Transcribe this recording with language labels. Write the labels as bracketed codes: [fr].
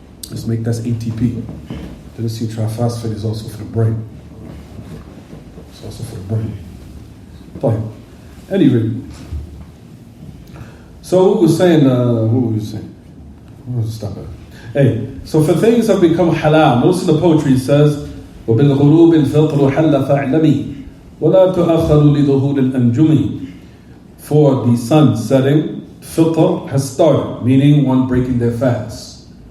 [en] That's ATP. Adenosine triphosphate is also for the brain. It's also for the brain. Fine. Anyway, so what was saying? Where was it stop at? Hey, so for things have become halal. Notice in the poetry it says, [ar] وَبِالْغُرُوبِ الْفِطْرُ حَلَّ فَاعْلَمِي وَلَا تُؤَخَّرُ لِظُهُورِ الْأَنْجُمِ. [en] For the sun setting, fitr has started, meaning one breaking their fast.